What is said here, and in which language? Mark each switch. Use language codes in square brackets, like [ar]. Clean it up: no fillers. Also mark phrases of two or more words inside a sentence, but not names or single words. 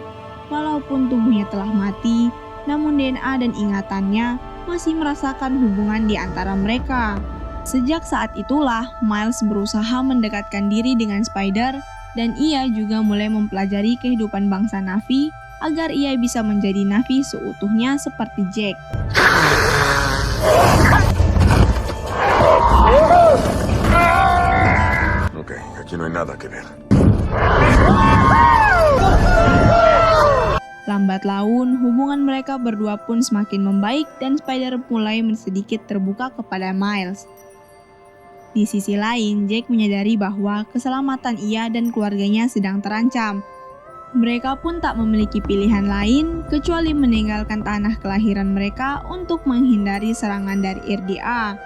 [id] Walaupun tubuhnya telah mati, namun DNA dan ingatannya masih merasakan hubungan di antara mereka. Sejak saat itulah, Miles berusaha mendekatkan diri dengan Spider, dan ia juga mulai mempelajari kehidupan bangsa Na'vi agar ia bisa menjadi Na'vi seutuhnya seperti Jack. [es] Ok, aquí no hay nada que ver. [id] lambat laun, hubungan mereka berdua pun semakin membaik dan Spider mulai sedikit terbuka kepada Miles. Di sisi lain, Jack menyadari bahwa keselamatan ia dan keluarganya sedang terancam. Mereka pun tak memiliki pilihan lain kecuali meninggalkan tanah kelahiran mereka untuk menghindari serangan dari RDA.